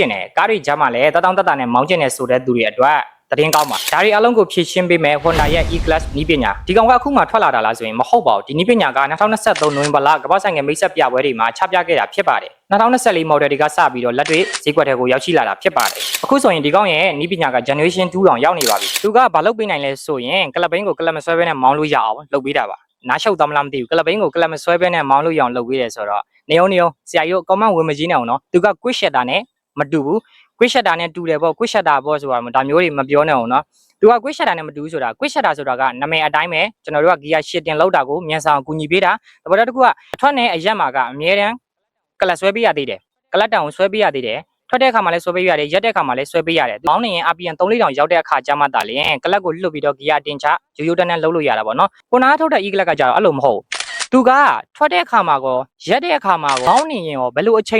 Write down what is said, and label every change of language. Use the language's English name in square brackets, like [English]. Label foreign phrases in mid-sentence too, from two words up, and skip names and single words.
[Burmese] င်တယ်ကားတွေကြားမှာလဲတတောင်းတတနဲ့မောင်းကျင်နေဆိုတဲ့သူတွေအတွက်သတင်းကောင်းပါဒါတွေအလုံးကိုဖြည့်ရှင်းပေးမယ် Honda ရဲ့ E-Class နည်းပညာဒီကောင်ကအခုမှထွက်လာတာလားဆိုရင်မဟုတ်ပါဘူးဒီနည်းပညာက2023နိုဝင်ဘာလကမ္ဘာ့ဆိုင်ငယ်မိတ်ဆက်ပြပွဲတွေမှာချပြခဲ့တာဖြစ်ပါတယ်2024 model တွေကစပြီးတော့လက်တွေဈေးကွက်တွေကိုရောက်ရှိလာတာဖြစ်ပါတယ်အခုဆိုရင်ဒီကောင်ရဲ့နည်းပညာက [English] generation 2 [Burmese] တောင်ရောက်နေပါပြီသူကဘာလုပ်ပေးနိုင်လဲဆိုရင်ကလပ်ဘင်းကိုကလပ်မဆွဲဘဲနဲ့မောင်းလို့ရအောင်လုပ်ပေးတာပါနားရှုပ်သွားမလားမသိဘူးကလပ်ဘင်းကိုကလပ်မဆွဲဘဲနဲ့မောင်းလို့ရအောင်လုပ်ပေးတယ်ဆိုတော့နေအောင်ဆရာကြီးတို့ comment ဝင်မကြည့်နေအောင် နော်သူက [English] quick shutter [Burmese] နဲ့မတူဘူး [English] quick shutter [Burmese] နဲ့တူတယ်ပေါ့ [English] quick shutter [Burmese] ပေါ့ဆိုတာဒါမျိုးတွေမပြောနဲ့အောင်နော်သူက [English] quick shutter [Burmese] နဲ့မတူဘူးဆိုတာ quick shutter ဆိုတာကနာမည်အတိုင်းပဲကျွန်တော်တို့က [English] gear shifting [Burmese] လောက်တာကိုမြန်ဆောင်ကူညီပေးတာတပတ်တစ်ခုကအထွက်နဲ့အရက်မှာကအမြဲတမ်းကလပ်ဆွဲပေးရသေးတယ်ကလပ်တောင်ဆွဲပေးရသေးတယ်ထွက်တဲ့အခါမှာလည်းဆွဲပေးရတယ်ရက်တဲ့အခါမှာလည်းဆွဲပေးရတယ်မောင်းနေရင် [English] RPM 3-4 [Burmese] တောင်ရောက်တဲ့အခါကျမှသာလျှင်ကလပ်ကိုလွတ်ပြီးတော့ gear တင်ချရိုးတန်းတန်းလှုပ်လို့ရတာပေါ့နော်ကိုနာထုတ်တဲ့ E ကလပ်ကကြတော့အဲ့လိုမဟုတ်သူကထွက်တဲ့အခါမှာကောရက်တဲ့အခါမှာကောမောင်းနေရင်ရောဘယ်လိုအချိန်